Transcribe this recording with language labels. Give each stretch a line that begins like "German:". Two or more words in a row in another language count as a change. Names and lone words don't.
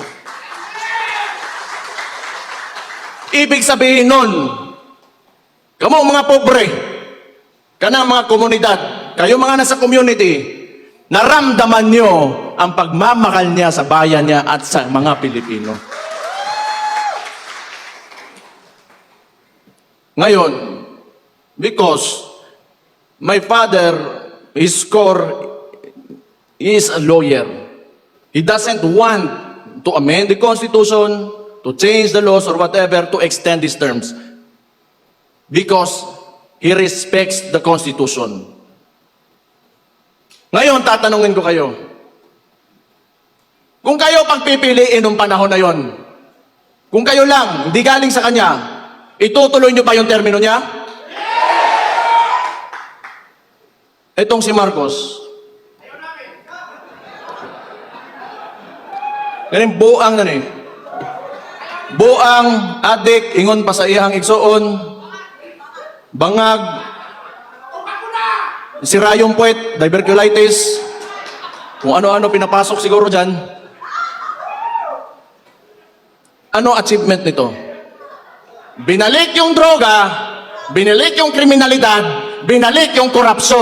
Filipino: Ibig sabihin nun, kamu mga pobre,
Cebuano: kanang mga komunidad,
Filipino: kayo mga nasa community, naramdaman nyo ang pagmamahal niya sa bayan niya at sa mga Pilipino. Ngayon,
English: because my father, his core, is a lawyer. He doesn't want to amend the Constitution, to change the laws or whatever to extend these terms. Because he respects the Constitution.
Filipino: Ngayon, tatanungin ko kayo, Kung kayo pagpipiliin nung panahon na yon, kung kayo lang, hindi galing sa kanya, itutuloy nyo ba yung termino niya? Itong si Marcos, ganun
Cebuano: buang na ni. Buang, adik, ingon pa sa iyang igsoon, bangag,
Filipino: sira yung puwet, diverculitis, kung ano-ano pinapasok siguro dyan. Ano achievement nito? Binalik yung droga, binalik yung kriminalidad, binalik yung korupsyon.